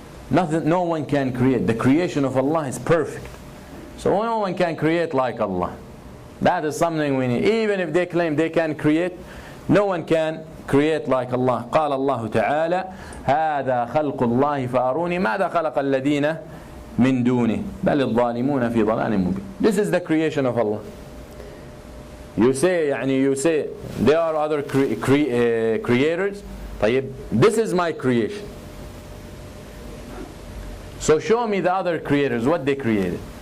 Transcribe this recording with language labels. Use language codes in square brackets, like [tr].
[en] No one can create. The creation of Allah is perfect. So no one can create like Allah. That is something we need. Even if they claim they can create, no one can create like Allah. [ar] قال الله تعالى هذا خلق الله فأروني ماذا خلق الذين من دونه بل الظالمون في ضلال مبين. [en] This is the creation of Allah. You say there are other creators. طيب, this is my creation. So show me the other creators, what they created.